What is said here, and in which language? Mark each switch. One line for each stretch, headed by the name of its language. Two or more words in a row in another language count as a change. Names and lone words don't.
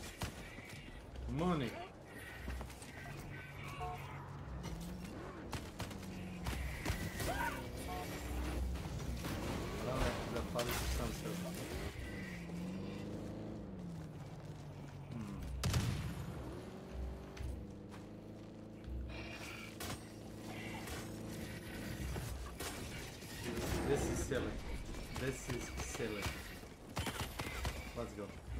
English: Money.
Serbian: Zapali su sam sebe.
English: This is silly. Let's go.